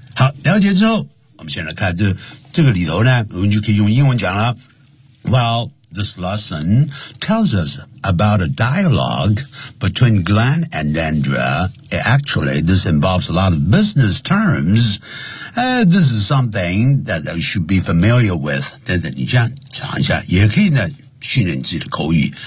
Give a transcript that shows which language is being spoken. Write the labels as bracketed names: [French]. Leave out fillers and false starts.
[Chinese] 好，了解之后，我们现在看这个里头呢，我们就可以用英文讲了。 [English] Well, this lesson tells us about a dialogue between Glenn and Andrea. Actually, this involves a lot of business terms. This is something that I should be familiar with. [Chinese] 等等，你这样讲一下，也可以呢，训练自己的口语。